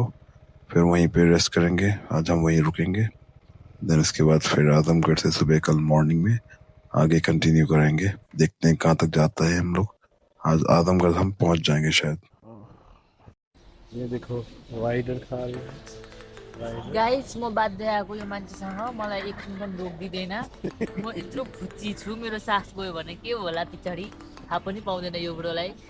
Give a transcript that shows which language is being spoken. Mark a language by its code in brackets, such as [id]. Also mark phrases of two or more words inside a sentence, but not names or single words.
[hi] फिर वहीं पे रेस्ट करेंगे, आज हम वहीं रुकेंगे। देन उसके बाद फिर आजमगढ़ से सुबह कल मॉर्निंग में आगे कंटिन्यू करेंगे। देखते हैं कहाँ तक जाता है हम लोग। आज आजमगढ़ हम पहुँच जाएंगे शायद। ये देखो राइडर खा रहे हैं। [ne] गाइस म बाध्य आएको यो मान्छेसँग मलाई एकछिन पनि रोकिदिँदैन म यत्रो खुच्ची छु मेरो सास गयो भने के होला पछाडि थाहा पनि पाउँदैन यो बुढोलाई